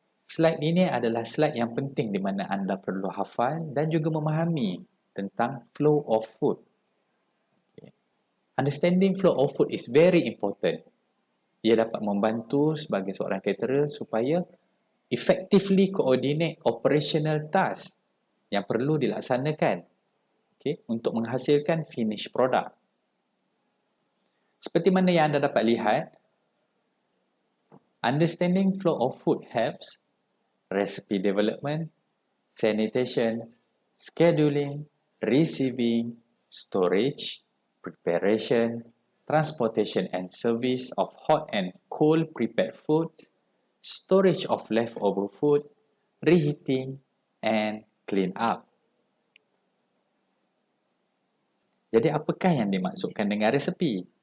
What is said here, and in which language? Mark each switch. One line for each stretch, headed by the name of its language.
Malay: Slide ini adalah slide yang penting di mana anda perlu hafal dan juga memahami tentang flow of food. Okay.
English: Understanding flow of food is very important.
Malay: Ia dapat membantu sebagai seorang caterer supaya
English: effectively coordinate operational task
Malay: yang perlu dilaksanakan, okay, untuk menghasilkan
English: finished product.
Malay: Seperti mana yang anda dapat lihat,
English: understanding flow of food helps recipe development, sanitation, scheduling, receiving, storage, preparation, transportation and service of hot and cold prepared food, storage of leftover food, reheating, and clean up.
Malay: Jadi apakah yang dimaksudkan dengan resepi?